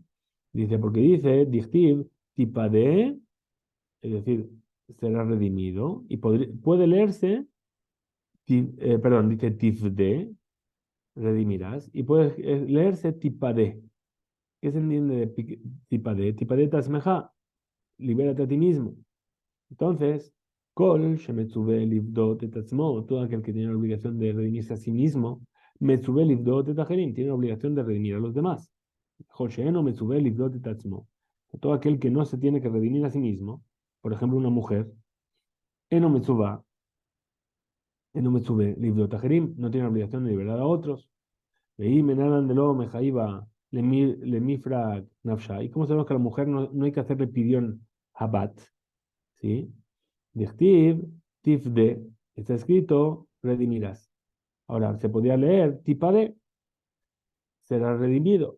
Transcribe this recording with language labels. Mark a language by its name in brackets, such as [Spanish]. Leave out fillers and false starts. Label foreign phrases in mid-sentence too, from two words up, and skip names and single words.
[Spanish] Dice, porque dice, [Hebrew] דכתיב, תיפדה, [Spanish] es decir, será redimido, y puede leerse, perdón, dice tifde, redimirás, y puede leerse tipade. ¿Qué se entiende de tipade? [Hebrew] תיפדה עצמך, [Spanish] libérate a ti mismo. Entonces, [Hebrew] כל שמצווה לפדות את עצמו, [Spanish] todo aquel que tiene la obligación de redimirse a sí mismo, [Hebrew] מצווה לפדות את אחרים, [Spanish] tiene la obligación de redimir a los demás. [Hebrew] כל שאינו מצווה לפדות את עצמו, [Spanish] todo aquel que no se tiene que redimir a sí mismo, por ejemplo, una mujer, [Hebrew] אינו מצווה, אינו מצווה לפדות אחרים, [Spanish] no tiene la obligación de liberar a otros. [Aramaic] ואי מנלן דלא מחייבא למפרק נפשה. [Spanish] ¿Y cómo sabemos que a la mujer no hay que hacerle [Hebrew] פדיון הבת? [Spanish] ¿Sí? [Hebrew] דכתיב, תפדה, [Spanish] está escrito, redimirás. Ahora, se podría leer, tipade, será redimido.